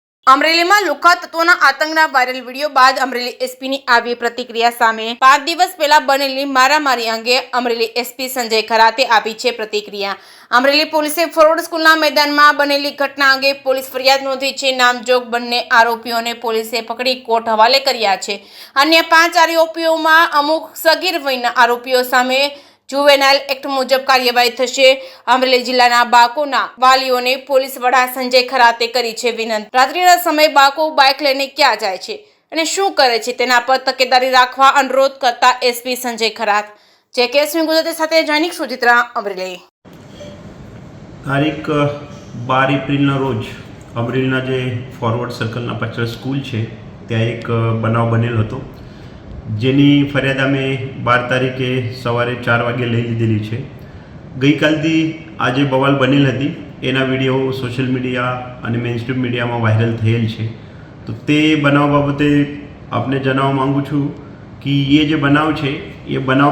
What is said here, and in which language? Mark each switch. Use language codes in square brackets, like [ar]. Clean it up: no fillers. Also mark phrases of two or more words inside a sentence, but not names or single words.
[gu] અમરેલીમાં લુખ્ખા તત્વોના આતંકના વાયરલ વિડીયો બાદ અમરેલી એસપીની આવી પ્રતિક્રિયા સામે 5 દિવસ પહેલા બનેલી મારામારી અંગે અમરેલી એસપી સંજય ખરાતે આપી છે પ્રતિક્રિયા। અમરેલી પોલીસે ફોરવર્ડ સ્કૂલના મેદાનમાં બનેલી ઘટના અંગે પોલીસ ફરિયાદ નોંધી છે। નામજોગ બંને આરોપીઓને પોલીસે પકડી કોર્ટ હવાલે કર્યા છે। અન્ય 5 આરોપીઓમાં અમુક સગીર વયના આરોપીઓ સામે જુવેનાઇલ એક્ટ મુજબ કાર્યવાહી થશે। અમરેલી જિલ્લાના બાળકોના વાલીઓને પોલીસ વડા સંજય ખરાતે કરી છે વિનંતી। રાત્રિના સમય બાળકો બાઇક લઈને ક્યાં જાય છે અને શું કરે છે તેના પર તકેદારી રાખવા અનુરોધ કરતા એસપી સંજય ખરાત। જેકેએસપી ગુજરાતી સાથે જૈનિક સુચિત્રા અમરેલી। તારીખ 12 એપ્રિલના રોજ અમરેલીના જે ફૉરવર્ડ સર્કલના પાછળ સ્કૂલ છે ત્યાં એક બનાવ બનેલ હતો, જેની ફરિયાદ અમે 12 તારીખે સવારે 4 વાગે લઈ લીધેલી છે। ગઈકાલથી આજે બવાલ બનેલ હતી એના વિડીયો સોશિયલ મીડિયા અને મેઇનસ્ટ્રીમ મીડિયામાં વાયરલ થયેલ છે। તો તે બનાવ બાબતે આપને જણાવવા માગું છું કે એ જે બનાવ છે એ બનાવ